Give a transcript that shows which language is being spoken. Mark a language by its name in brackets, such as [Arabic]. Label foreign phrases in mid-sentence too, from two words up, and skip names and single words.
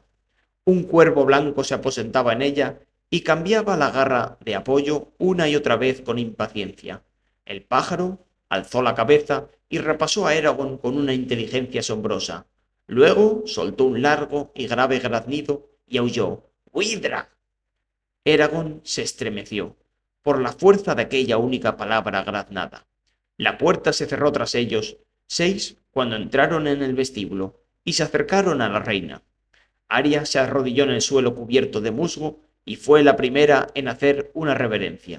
[Spanish] Un cuervo blanco se aposentaba en ella y cambiaba la garra de apoyo una y otra vez con impaciencia. El pájaro alzó la cabeza y repasó a Eragon con una inteligencia asombrosa. Luego soltó un largo y grave graznido y aulló ¡Huidra! Eragon se estremeció por la fuerza de aquella única palabra graznada. La puerta se cerró tras ellos, 6 cuando entraron en el vestíbulo y se acercaron a la reina. Arya se arrodilló en el suelo cubierto de musgo y fue la primera en hacer una reverencia.